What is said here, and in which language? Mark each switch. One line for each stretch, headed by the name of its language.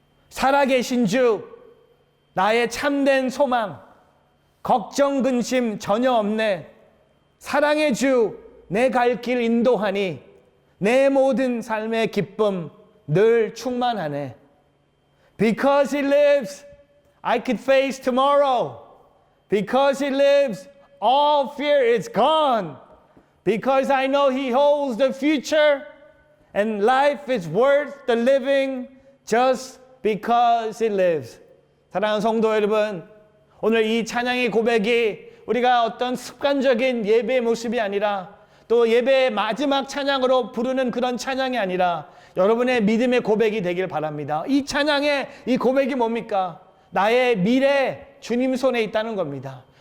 Korean: 살아계신 주, 나의 참된 소망, 걱정 근심 전혀 없네. 사랑의 주, 내 갈 길 인도하니 내 모든 삶의 기쁨 늘 충만하네.
English: Because He lives, I could face tomorrow. Because He lives, all fear is gone. Because I know He holds the future. And life is worth the living just because He lives.
Korean: 사랑하는 성도 여러분, 오늘 이 찬양의 고백이 우리가 어떤 습관적인 예배의 모습이 아니라 또 예배의 마지막 찬양으로 부르는 그런 찬양이 아니라 여러분의 믿음의 고백이 되길 바랍니다. 이 찬양의 이 고백이 뭡니까? 나의 미래 주님 손에 있다는 겁니다.